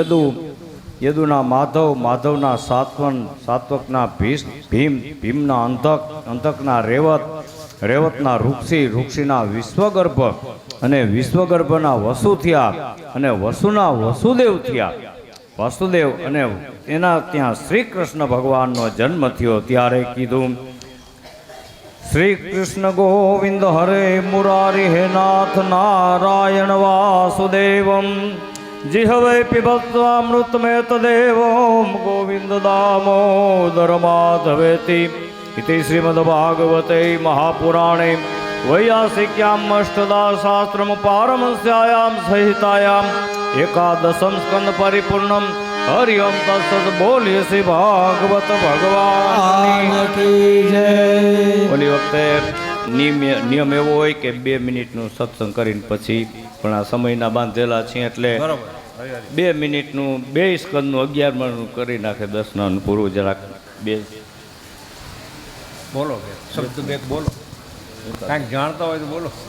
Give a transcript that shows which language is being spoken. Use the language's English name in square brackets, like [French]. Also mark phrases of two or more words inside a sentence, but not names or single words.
[Gujarati] યદુના માધવ, માધવના સાત્વકના ભીમ, ભીમના અંધકના રેવત, રેવતના ઋક્ષી, ઋક્ષીના વિશ્વગર્ભ અને વિશ્વગર્ભના વસુ થયા અને વસુના વસુદેવ થયા. વાસુદેવ અને એના ત્યાં શ્રી કૃષ્ણ ભગવાનનો જન્મ થયો. ત્યારે કીધું [Sanskrit] શ્રી કૃષ્ણ ગોવિંદ હરે મુરારી હે નાથ નારાયણ વાસુદેવમ जिहवै पिबत्वामृतमेत देवं गोविंद दामोदर माधवेति इति श्रीमद्भागवते महापुराणे वैयासिक्याम् अष्टदाशास्त्रम पारमस्यायां संहितायां एकादशम स्कंद परिपूर्णम हरि ओम तत्सत्. [Hindi] बोलिए श्री भागवत भगवान की जय. [Gujarati] ઓલી વખતે નિયમ એવો હોય કે 2 મિનિટનું સત્સંગ કરીને પછી પણ આ સમયના બાંધેલા છે એટલે 2 મિનિટનું 2 સ્કંદનું 11 કરી નાખે. 10 પૂરું જરાક 2 બોલો કે શબ્દ 2 બોલો, કાંઈક જાણતા હોય તો બોલો.